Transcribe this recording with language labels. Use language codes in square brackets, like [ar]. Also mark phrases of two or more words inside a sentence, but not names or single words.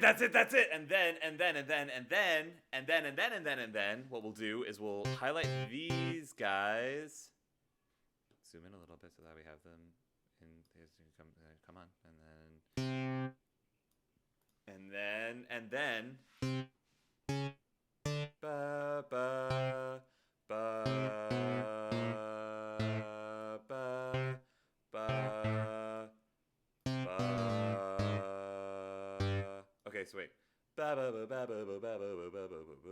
[en] And then what we'll do is we'll highlight these guys. Zoom in a little bit so that we have them in. Come on, and then. Ba ba ba ba ba ba. Okay, so wait. Ba ba ba ba ba ba ba ba ba ba ba ba.